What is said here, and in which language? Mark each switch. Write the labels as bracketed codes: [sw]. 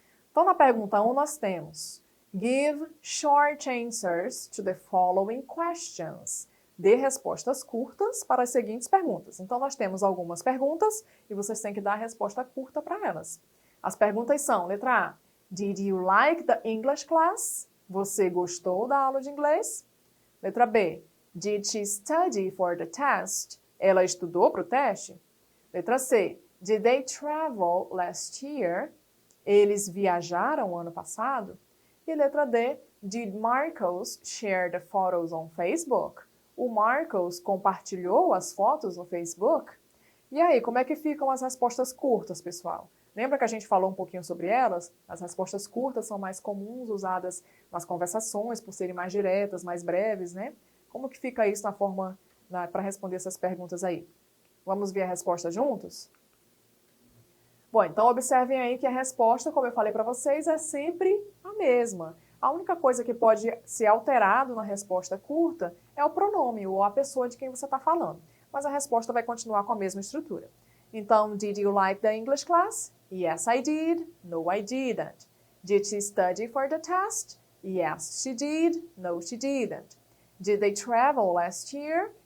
[pt] Então, na pergunta 1, nós temos: [en] Give short answers to the following questions. [pt] dê respostas curtas para as seguintes perguntas. Então, nós temos algumas perguntas e vocês têm que dar a resposta curta para elas. As perguntas são, letra A, [en] Did you like the English class? [pt] Você gostou da aula de inglês? Letra B, [en] Did she study for the test? [pt] Ela estudou para o teste? Letra C, [en] Did they travel last year? [pt] Eles viajaram ano passado? E letra D, [en] Did Marcos share the photos on Facebook? [pt] O Marcos compartilhou as fotos no Facebook? E aí, como é que ficam as respostas curtas, pessoal? Lembra que a gente falou um pouquinho sobre elas? As respostas curtas são mais comuns, usadas nas conversações, por serem mais diretas, mais breves, né? Como que fica isso para responder essas perguntas aí? Vamos ver a resposta juntos? Bom, então observem aí que a resposta, como eu falei para vocês, é sempre a mesma. A única coisa que pode ser alterado na resposta curta é o pronome ou a pessoa de quem você está falando. Mas a resposta vai continuar com a mesma estrutura. Então, [en] did you like the English class? Yes, I did. No, I didn't. Did she study for the test? Yes, she did. No, she didn't. Did they travel last year?